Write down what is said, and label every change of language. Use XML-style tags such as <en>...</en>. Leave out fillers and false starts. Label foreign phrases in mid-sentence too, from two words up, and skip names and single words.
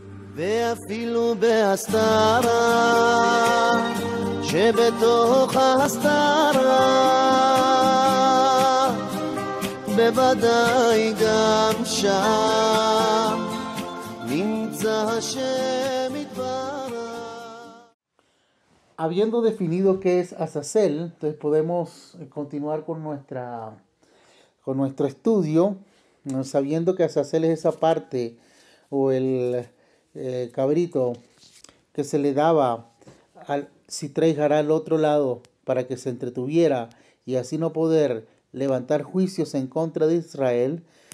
<he>ואפילו בהסתרה, שבתוך ההסתרה, בוודאי גם שם, נמצא השם יתברך.</he> <es>Habiendo definido qué es Azazel, entonces podemos continuar con nuestro estudio, sabiendo que Azazel es esa parte o el cabrito que se le daba al</es> <arc>סטרא אחרא</arc> <es>al otro lado para que se entretuviera y así no poder levantar juicios en contra de Israel.</es>